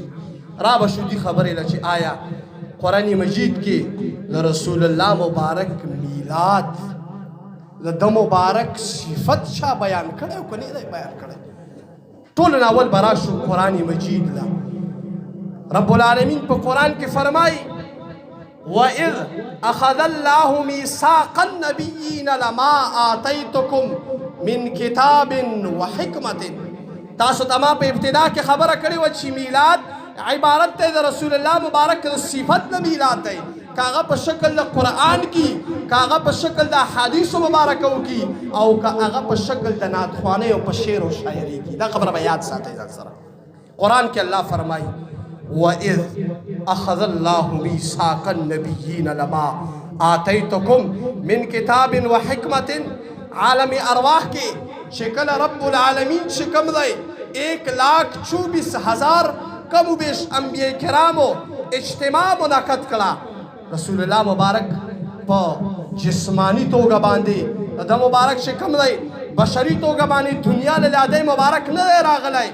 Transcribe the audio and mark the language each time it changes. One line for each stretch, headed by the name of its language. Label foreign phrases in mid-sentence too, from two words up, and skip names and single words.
Pashto: را به شو دې خبرې له چې آیا قرآن مجید کې د رسول الله مبارک میلاد د مبارک صفت چا بیان کړی او که نه دی بیان کړی؟ ټول نه اول به راشو قرآن مجید له. رب العالمین په قرآن کې فرمایي
Arabic: وَإِذْ أَخَذَ اللَّهُ مِيثَاقَ النَّبِيِّينَ لَمَا آتَيْتُكُم مِّن كِتَابٍ وَحِکْمَةٍ.
Pashto: تاسو ته ما په ابتدا کې خبره کړې وه چې میلاد عبارت دی د رسول الله مبارک د صفت نه میلاد دی. که هغه په شکل د قرآن کې، که هغه په شکل د احادیثو مبارکو کې، او که هغه په شکل د نعتخوانۍ او په شعر او شاعرۍ کې. دا خبره به یاد ساتئ ځان سره. قرآن کې الله فرمایي
Arabic: وَإِذْ أَخَذَ اللَّهُ مِيثَاقَ النَّبِيِّينَ لَمَا آتَيْتُكُم مِّن كِتَابٍ وَحِکْمَةٍ.
Pashto: عالم ارواح کې چې کله رب العالمین چې کوم دی 1,24,000 کم و بیش انبیاء کرامو اجتماع منعقد کړه. رسول الله مبارک په جسمانی توګه باندې د مبارک چې کوم دی بشري توګه باندې دنیا له لادی مبارک نه دی راغلی.